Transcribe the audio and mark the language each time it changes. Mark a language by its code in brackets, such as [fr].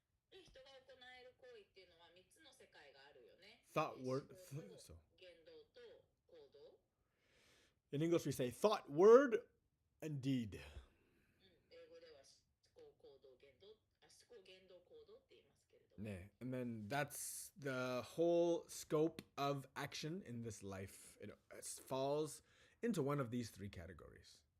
[ja] で、人が行える行為っていうのは3つの世界があるよね。 [en] Thought, word, [ja] 思考と [en] so [ja] 言動と行動。 [en] in English we say thought, word, and deed. [ja] 英語では思考、行動、言動、思考、言動、行動って言いますけれども。 [en] Yeah. And then that's the whole scope of action in this life. It falls into one of these 3 categories.